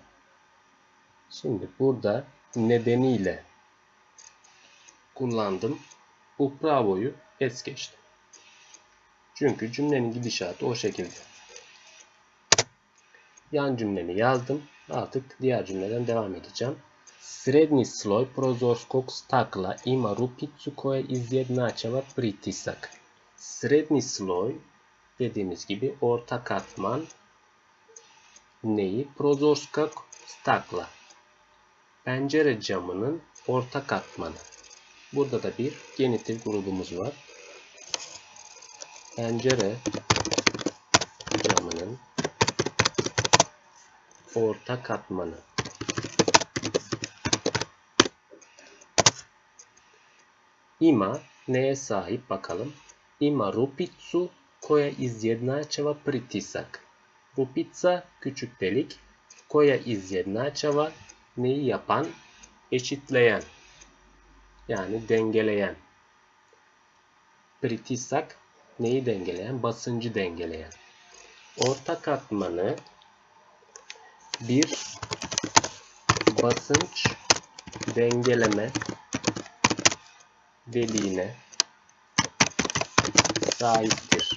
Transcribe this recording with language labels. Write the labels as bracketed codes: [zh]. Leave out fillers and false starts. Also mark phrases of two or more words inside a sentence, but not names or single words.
[tr] Şimdi burada nedeniyle kullandım. Upravo'yu es geçtim. Çünkü cümlenin gidişatı o şekilde. Yan cümlemi yazdım. Artık diğer cümleden devam edeceğim. [hr] Srednji sloj prozorskog stakla ima rupicu koja izjednačava pritisak. Srednji sloj [tr] dediğimiz gibi orta katman neyi? [hr] Prozorskog stakla. [tr] Pencere camının orta katmanı. Burada da bir genitif grubumuz var. Pencere camının orta katmanı. Ima neye sahip bakalım? [hr] Ima rupicu koja izjednačava pritisak. [tr] Rupica küçük delik. [hr] Koja izjednačava [tr] neyi yapan? Eşitleyen. Yani dengeleyen. Pritisak neyi dengeleyen? Basıncı dengeleyen. Orta katmanı bir basınç dengeleme deliğine sahiptir.